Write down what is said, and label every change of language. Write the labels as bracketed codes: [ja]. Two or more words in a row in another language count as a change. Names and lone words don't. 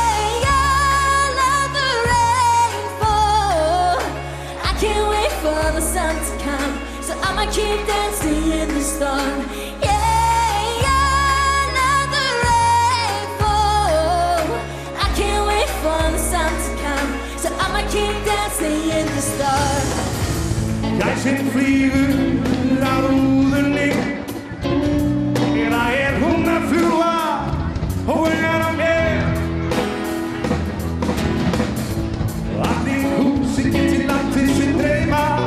[en] For the sun to come, so I'ma keep dancing in the storm. Yeah, another rainfall. I can't wait for the sun to come, so I'ma keep dancing in the storm. [is] Gæsin flýgur á rúðunni, eða hún að fljúga og vera með. Allir húsi geti látið sig dreyma.